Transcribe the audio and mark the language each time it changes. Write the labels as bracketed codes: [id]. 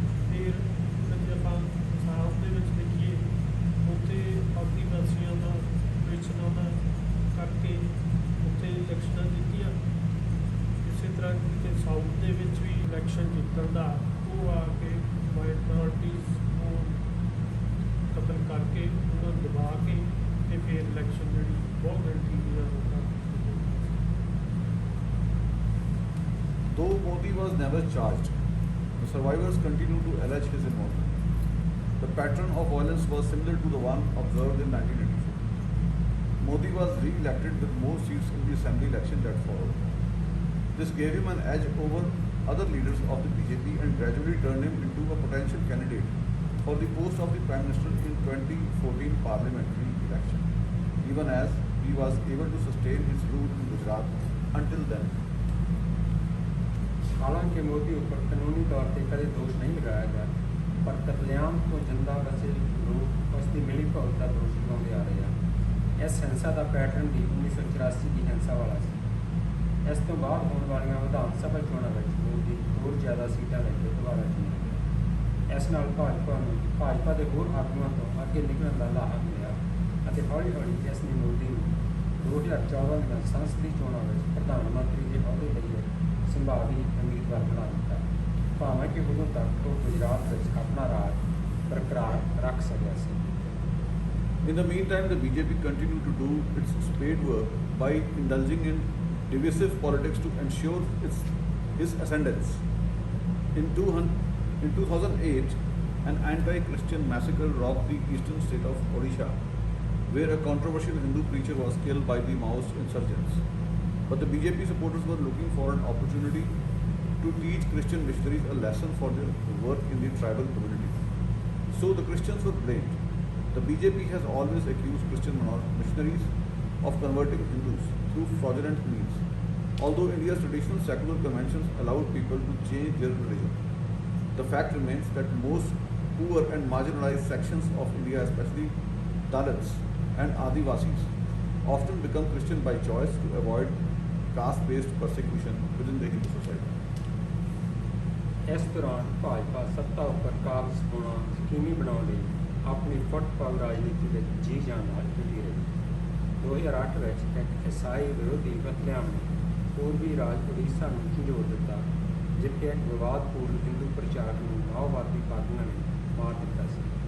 [pa] ਫਿਰ ਜੇ ਆਪਾਂ ਸਾਊਥ ਦੇ ਵਿੱਚ ਦੇਖੀਏ, ਉੱਥੇ ਆਦੀਵਾਸੀਆਂ ਦਾ ਵੇਚਣਾ ਦਾ ਕਰਕੇ ਉੱਥੇ ਇਲੈਕਸ਼ਨਾਂ ਜਿੱਤੀਆਂ। ਇਸੇ ਤਰ੍ਹਾਂ ਕਿ ਸਾਊਥ ਦੇ ਵਿੱਚ ਵੀ ਇਲੈਕਸ਼ਨ ਜਿੱਤਣ ਦਾ ਉਹ ਆ ਕੇ ਮਾਈਨੋਰਿਟੀਜ਼ ਨੂੰ ਕਤਲ ਕਰਕੇ ਉਹਨਾਂ ਨੂੰ ਦਬਾ ਕੇ ਤੇ ਫਿਰ ਇਲੈਕਸ਼ਨ ਜਿਹੜੀ ਬਹੁਤ ਗਿਣਤੀ ਦੀਆਂ ਵੋਟਾਂ। [en] Though Modi was never charged, the survivors continue to allege his involvement. The pattern of violence was similar to the one observed in 1984. Modi was re-elected with more seats in the assembly election that followed. This gave him an edge over other leaders of the BJP and gradually turned him into a potential candidate for the post of the Prime Minister in 2014 parliamentary election, even as he was able to sustain his rule in Gujarat until then. [pa] ਹਾਲਾਂਕਿ ਮੋਦੀ ਉੱਪਰ ਕਾਨੂੰਨੀ ਤੌਰ 'ਤੇ ਕਦੇ ਦੋਸ਼ ਨਹੀਂ ਲਗਾਇਆ ਗਿਆ, ਪਰ ਕਤਲੇਆਮ ਤੋਂ ਜਿੰਦਾ ਬਚੇ ਲੋਕ ਉਸ ਦੀ ਮਿਲੀ ਭਗਤ ਦਾ ਦੋਸ਼ ਲਗਾਉਂਦੇ ਆ ਰਹੇ ਹਨ। ਇਸ ਹਿੰਸਾ ਦਾ ਪੈਟਰਨ ਵੀ 1984 ਦੀ ਹਿੰਸਾ ਵਾਲਾ ਸੀ। ਇਸ ਤੋਂ ਬਾਅਦ ਹੋਣ ਵਾਲੀਆਂ ਵਿਧਾਨ ਸਭਾ ਚੋਣਾਂ ਵਿੱਚ ਮੋਦੀ ਹੋਰ ਜ਼ਿਆਦਾ ਸੀਟਾਂ ਲੈ ਕੇ ਦੁਬਾਰਾ ਚੁਣਿਆ ਗਿਆ। ਇਸ ਨਾਲ ਭਾਜਪਾ ਦੇ ਹੋਰ ਆਗੂਆਂ ਤੋਂ ਅੱਗੇ ਨਿਕਲਣ ਦਾ ਲਾਹਾ ਮਿਲਿਆ ਅਤੇ ਹੌਲੀ ਹੌਲੀ ਇਸ ਨੇ ਮੋਦੀ ਨੂੰ 2014 ਦੀਆਂ ਸੰਸਦੀ ਚੋਣਾਂ ਵਿੱਚ ਪ੍ਰਧਾਨ ਮੰਤਰੀ ਦੇ ਅਹੁਦੇ ਲਈ ਸੰਭਾਵੀ ਉਮੀਦਵਾਰ ਬਣਾ ਦਿੱਤਾ, ਭਾਵੇਂ ਕਿ ਉਦੋਂ ਤੱਕ ਉਹ ਗੁਜਰਾਤ ਵਿੱਚ ਆਪਣਾ ਰਾਜ ਬਰਕਰਾਰ ਰੱਖ ਸਕਿਆ ਸੀ। [en] In the meantime, the BJP continued to do its spade work by indulging in divisive politics to ensure his ascendance. In 2008, an anti-Christian massacre rocked the eastern state of Odisha, where a controversial Hindu preacher was killed by the Maoist insurgents. But the BJP supporters were looking for an opportunity to teach Christian missionaries a lesson for their work in the tribal communities. So the Christians were blamed. The BJP has always accused Christian missionaries of converting Hindus through fraudulent means. Although India's traditional secular conventions allowed people to change their religion, the fact remains that most poor and marginalized sections of India, especially Dalits and Adivasis, often become Christian by choice to avoid caste-based persecution within the Hindu society. [pa] ਇਸ ਦੌਰਾਨ ਭਾਜਪਾ ਸੱਤਾ ਉੱਪਰ ਕਾਬਜ਼ ਹੋਣਾ ਯਕੀਨੀ ਬਣਾਉਣ ਲਈ ਆਪਣੀ ਫੁੱਟ-ਪਾਉ ਰਾਜਨੀਤੀ ਵਿੱਚ ਜੀ ਜਾਨ ਨਾਲ ਜੁਟੀ ਰਹੀ। 2008 ਵਿੱਚ ਇੱਕ ਈਸਾਈ ਵਿਰੋਧੀ ਕਤਲੇਆਮ ਨੇ ਪੂਰਬੀ ਰਾਜ ਉੜੀਸਾ ਨੂੰ ਝੰਜੋੜ ਦਿੱਤਾ, ਜਿੱਥੇ ਇੱਕ ਵਿਵਾਦਪੂਰਨ ਹਿੰਦੂ ਪ੍ਰਚਾਰਕ ਨੂੰ ਮਾਓਵਾਦੀ ਪਾਰਟੀਆਂ ਨੇ ਮਾਰ ਦਿੱਤਾ ਸੀ।